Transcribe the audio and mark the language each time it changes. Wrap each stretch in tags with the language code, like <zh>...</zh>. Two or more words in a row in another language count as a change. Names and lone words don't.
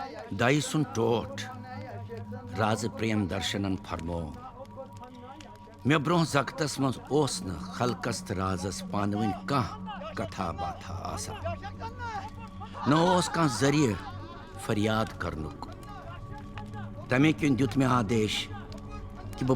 <ks>दाई सुन टोट राज प्रेम दर्शनन फरमो मे ब्रोह जगतस मज ओस न खलकस राजस पानवन कह कथा बाथा आसा न ओस कह जरिए फरियाद करनुक तमे किन दुत में आदेश कि बह</ks>